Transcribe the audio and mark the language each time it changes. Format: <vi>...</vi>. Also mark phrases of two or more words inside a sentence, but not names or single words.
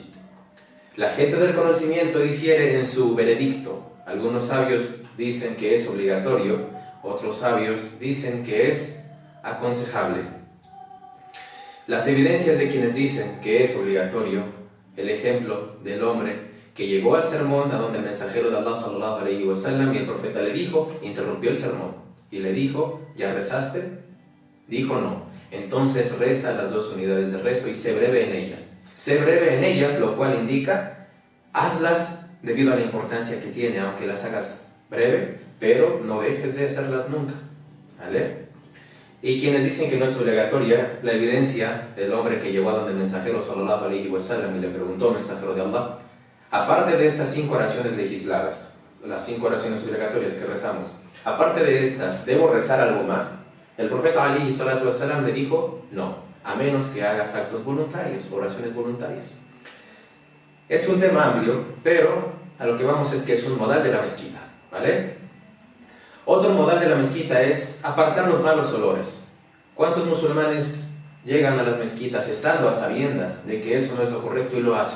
<es>La gente del conocimiento difiere en su veredicto. Algunos sabios dicen que es obligatorio, otros sabios dicen que es aconsejable. Las evidencias de quienes dicen que es obligatorio, el ejemplo del hombre que llegó al sermón a donde el mensajero de Allah</es> <ar>صلى الله عليه وسلم</ar> <es>y el profeta le dijo, interrumpió el sermón y le dijo, ¿ya rezaste? Dijo no. Entonces reza las dos unidades de rezo y sé breve en ellas. Sé breve en ellas, lo cual indica, hazlas debido a la importancia que tiene, aunque las hagas breve, pero no dejes de hacerlas nunca. ¿Vale? Y quienes dicen que no es obligatoria, la evidencia del hombre que llegó a donde el mensajero</es> <ar>صلى الله عليه وسلم</ar> <es>y le preguntó, mensajero de Allah, aparte de estas 5 oraciones legisladas, las 5 oraciones obligatorias que rezamos, aparte de estas, ¿debo rezar algo más? El profeta</es> <ar>عليه الصلاة والسلام</ar> <es>le dijo, no, a menos que hagas actos voluntarios, oraciones voluntarias. Es un tema amplio, pero a lo que vamos es que es un modal de la mezquita, ¿vale? Otro modal de la mezquita es apartar los malos olores. ¿Cuántos musulmanes llegan a las mezquitas estando a sabiendas de que eso no es lo correcto y lo hacen?</es>